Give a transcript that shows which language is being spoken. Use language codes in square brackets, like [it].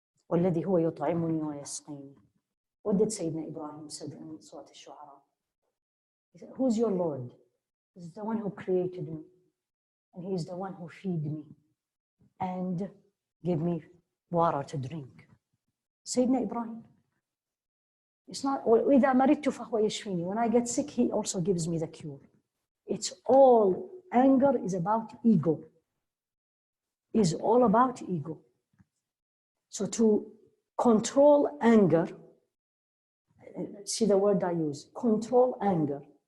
[ar] وَالَّذِي هُوَ يُطْعِمُنِي وَيَسْقِينِي. [en] What did Sayyidina Ibrahim said in Surah Al-Shu'ara? He said, who's your Lord? He's the one who created me. And He's the one who feed me and give me water to drink. Sayyidina Ibrahim. It's not, [ar] وَإِذَا مَرِضْتُ فَهُوَ يَشْفِينِي. [en] When I get sick, He also gives me the cure. It's all, anger is about ego. Is all about ego. So to control anger, see the word I use, control anger.